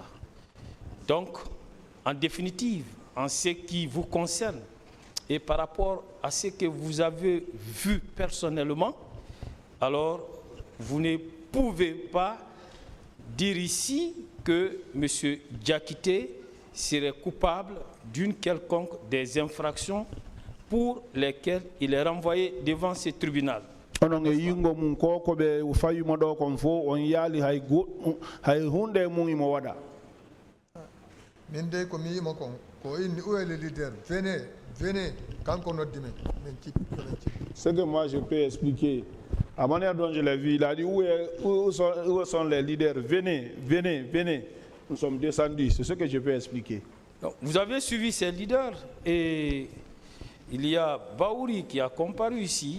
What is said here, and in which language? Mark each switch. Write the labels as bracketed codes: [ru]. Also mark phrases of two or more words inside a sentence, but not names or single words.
[fr] Donc en définitive, en ce qui vous concerne et par rapport à ce que vous avez vu personnellement, alors vous ne pouvez pas dire ici que M. Diakité serait coupable d'une quelconque des infractions pour lesquelles il est renvoyé devant ce tribunal. [ff] Onon e yingo mum ko ko be fayimo do kon fo on yaali hay hunde mum imo wada. Min de ko mi yimo kon ko inni [fr] où est le leader, venez [ff] kanko noddime men cip. [fr] Ce que moi je peux expliquer à manière dont je l'ai vu, il a dit où sont les leaders, venez, nous sommes descendus, c'est ce que je peux expliquer. Donc, vous avez suivi ces leaders et il y a Baouri qui a comparu ici.